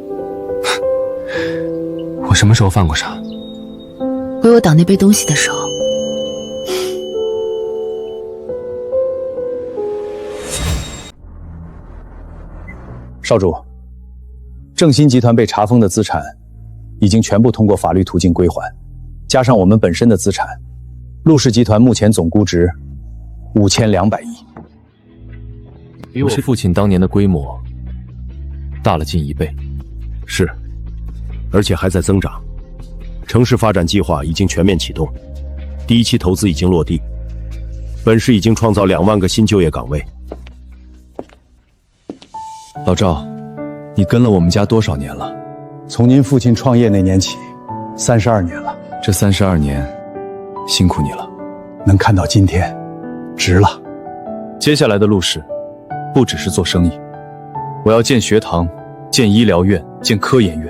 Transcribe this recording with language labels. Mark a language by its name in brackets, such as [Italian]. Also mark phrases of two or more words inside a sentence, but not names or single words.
[Chinese] 我什么时候犯过傻？为我倒那杯东西的时候。少主，正新集团被查封的资產已經全部通過法律途徑歸還，加上我們本身的資產，陸氏集團目前總估值5200億，比我父親當年的規模大了近1倍。是，而且還在增長。城市發展計劃已經全面啟動，第一期投資已經落地，本市已經創造2萬個新就業崗位。老趙，你跟了我們家多少年了？從您父親創業那年起，32年了。這32年，辛苦你了。能看到今天，值了。接下來的陸氏，不只是做生意，我要建學堂，建醫療院，建科研院。